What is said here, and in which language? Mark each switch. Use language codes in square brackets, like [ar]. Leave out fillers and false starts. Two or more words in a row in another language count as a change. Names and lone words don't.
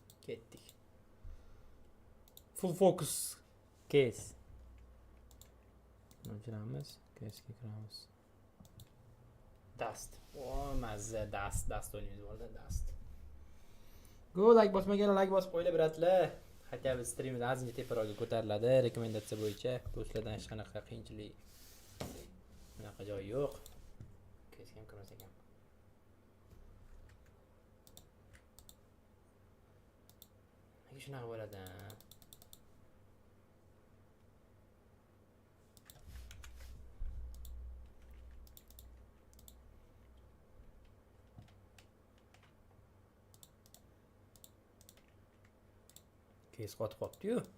[uz] Ketdik. [en] Full focus case. [uz] O'chiramiz, case'ga kiramiz. Dust. O, mazza dust o'ynaymiz bo'ldi, dust. Go, like bosmagan like bosib qo'yinglar bratlar. [ru] Хотя бы [uz] streamimiz azimcha teparoqqa ko'tariladi. Rekomendatsiya bo'yicha do'stlardan hech qanaqa qiyinchilik bunaqa joyi yo'q. Case ham kirmas ekan. Nega shunaqa bo'ladi? Kes qotib qopti-yu.